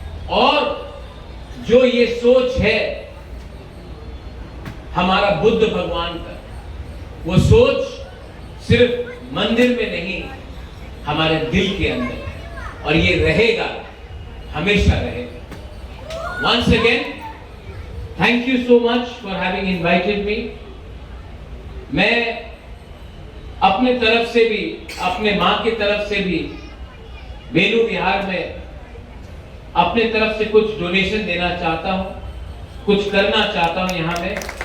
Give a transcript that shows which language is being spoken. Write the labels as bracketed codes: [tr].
[hi] और जो ये सोच है हमारा बुद्ध भगवान का, वो सोच सिर्फ मंदिर में नहीं, हमारे दिल के अंदर, और ये रहेगा, हमेशा रहेगा। [en] Once again, thank you so much for having invited me. [hi] मैं अपने तरफ से भी, अपने माँ की तरफ से भी वेणु विहार में अपने तरफ से कुछ डोनेशन देना चाहता हूँ, कुछ करना चाहता हूँ यहाँ में।